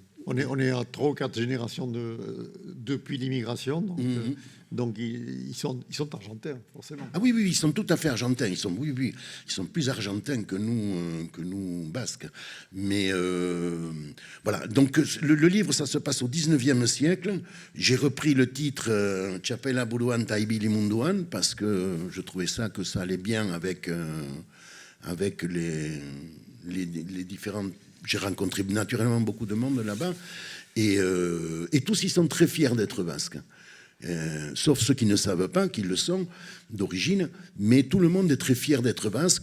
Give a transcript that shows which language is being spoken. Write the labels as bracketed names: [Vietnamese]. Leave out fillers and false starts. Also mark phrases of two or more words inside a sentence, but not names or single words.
[French] On est à 3 ou 4 générations depuis l'immigration, donc ils sont argentins, forcément. Ah oui, ils sont tout à fait argentins. Ils sont plus argentins que nous basques. Mais voilà. Donc le livre, ça se passe au 19e siècle. J'ai repris le titre Txapela buruan ta ibili munduan parce que je trouvais que ça allait bien avec les différentes. J'ai rencontré naturellement beaucoup de monde là-bas et tous ils sont très fiers d'être basques. Sauf ceux qui ne savent pas qu'ils le sont d'origine, mais tout le monde est très fier d'être basque.